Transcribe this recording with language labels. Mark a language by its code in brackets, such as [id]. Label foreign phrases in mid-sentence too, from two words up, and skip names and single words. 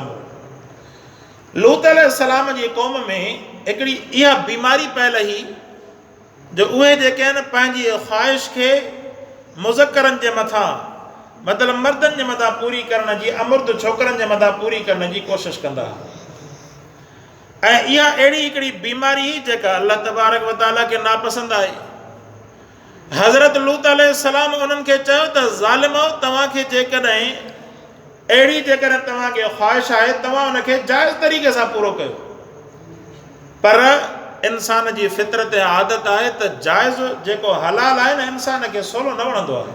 [sd] लूत अलैहिस्सलाम जी क़ौम में हिकिड़ी इहा बीमारी पयल हुई जो उहे जेके आहिनि पंहिंजी ख़्वाहिश खे मुज़क्करनि जे मथां, मतिलबु मर्दनि जे मथां पूरी करण जी, अमुर्द छोकिरनि जे मथां पूरी करण जी कोशिशि कंदा। ऐं इहा अहिड़ी हिकिड़ी बीमारी हुई जेका [ar] الله تبارك وتعالى [sd] खे नापसंदि आहे। हज़रत लूत अलैहिस्सलाम उन्हनि खे चयो त ज़ालिमो, तव्हांखे जेकॾहिं अहिड़ी जेकॾहिं तव्हांखे ख़्वाहिश आहे तव्हां उनखे जाइज़ तरीक़े सां पूरो कयो, पर इंसान जी फितरत ऐं आदत आहे त जाइज़ जेको हलाल आहे न इंसान खे सवलो न वणंदो आहे।